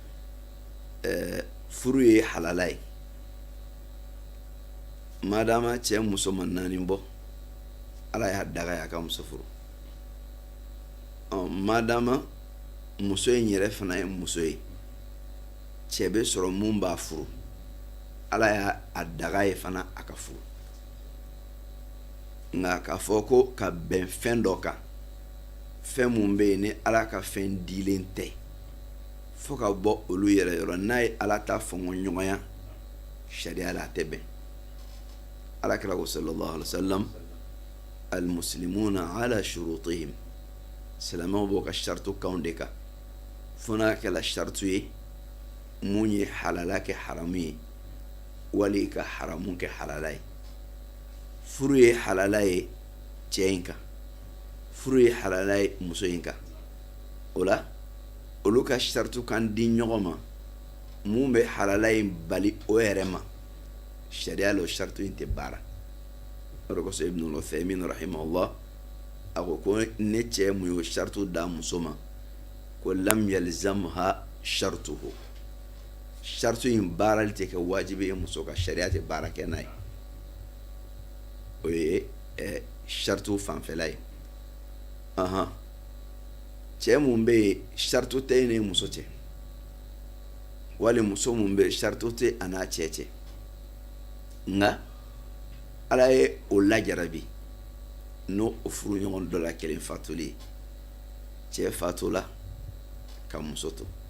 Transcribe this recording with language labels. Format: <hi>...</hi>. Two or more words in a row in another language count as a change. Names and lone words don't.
<bm>furu ye halala ye madama cɛ muso ma naani bɔ ala y'a daga y'a ka muso furu madama muso in yɛrɛ fana ye muso ye cɛ bɛ sɔrɔ mun b'a furu ala y'a daga ye fana a ka furu nka k'a fɔ ko ka bɛn fɛn dɔ kan fɛn mun bɛ yen ni ala ka fɛn dilen tɛ fo ka bɔ olu yɛrɛ yɔrɔ n'a ye ala ta fɔngɔ ɲɔgɔnya sariya la a tɛ bɛn ala kira ko sallallahu</bm> <ar>عليه وسلم المسلمون على شروطهم</ar> <bm>silamɛw b'o ka saritu kanw de kan fo n'a kɛla saritu ye mun ye halala kɛ haramu ye wali ka haramu kɛ halala ye furu ye halala ye cɛ in kan furu ye halala ye muso in kan o la olu ka saritu kan di ɲɔgɔn ma mun bɛ halala in bali o yɛrɛ ma sariya la o saritu in tɛ baara o de kosɔn ibn Uthaymin rahimahullah a ko ne cɛ mun ye o saritu da muso ma ko</bm> <ar>لم يلزمها شرطه</ar> <bm>saritu in baarali tɛ kɛ wajibi ye muso ka sariya tɛ baara kɛ n'a ye o ye saritu fanfɛla ye cɛ mun bɛ yen saritu tɛ e ni muso cɛ wali muso mun bɛ yen saritu tɛ a n'a cɛ cɛ nka ala ye o lajarabi n'o o furu ɲɔgɔn dɔ la kelen fatuli cɛ fatula ka muso to</bm>